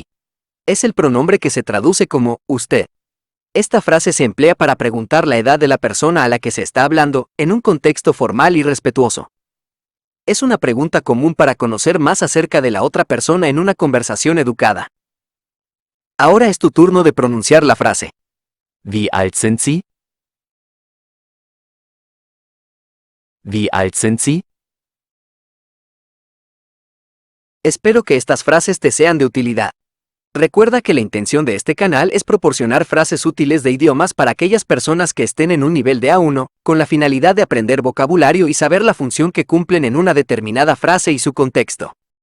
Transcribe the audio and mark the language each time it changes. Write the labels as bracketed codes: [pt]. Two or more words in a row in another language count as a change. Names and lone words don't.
[es] Es el pronombre que se traduce como usted. Esta frase se emplea para preguntar la edad de la persona a la que se está hablando en un contexto formal y respetuoso. Es una pregunta común para conocer más acerca de la otra persona en una conversación educada. Ahora es tu turno de pronunciar la frase. [de] Wie alt sind Sie? Wie alt sind Sie? [es] Espero que estas frases te sean de utilidad. Recuerda que la intención de este canal es proporcionar frases útiles de idiomas para aquellas personas que estén en un nivel de A1, con la finalidad de aprender vocabulario y saber la función que cumplen en una determinada frase y su contexto.